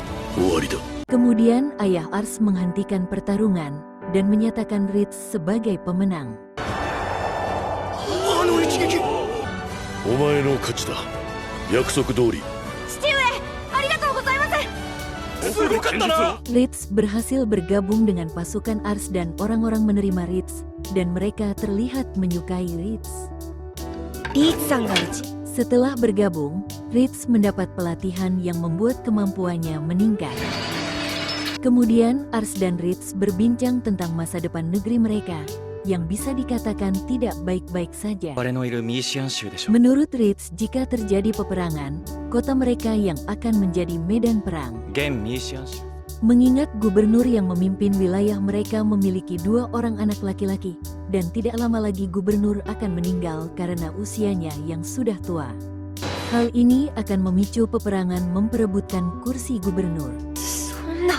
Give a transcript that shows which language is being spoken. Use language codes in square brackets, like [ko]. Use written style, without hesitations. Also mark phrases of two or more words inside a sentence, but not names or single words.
[ja] 終わりだ。 [id] Kemudian ayah Ars menghentikan pertarungan dan menyatakan Ritz sebagai pemenang. [ja] あの一撃。お前の勝ちだ。約束通り。父上、ありがとうございます。すごかったな。 [id] Ritz berhasil bergabung dengan pasukan Ars dan orang-orang menerima Ritz dan mereka terlihat menyukai Ritz. [ja] リーツさんがうち。 [id] Setelah bergabung, Ritz mendapat pelatihan yang membuat kemampuannya meningkat. Kemudian Ars dan Ritz berbincang tentang masa depan negeri mereka yang bisa dikatakan tidak baik-baik saja. [ja] 我のいるミーシアン州でしょ。 [id] Menurut Ritz, jika terjadi peperangan, kota mereka yang akan menjadi medan perang. [ja] 現ミーシアン州。 [id] Mengingat gubernur yang memimpin wilayah mereka memiliki 2 orang anak laki-laki, dan tidak lama lagi gubernur akan meninggal karena usianya yang sudah tua. Hal ini akan memicu peperangan memperebutkan kursi gubernur. [ja] そんな。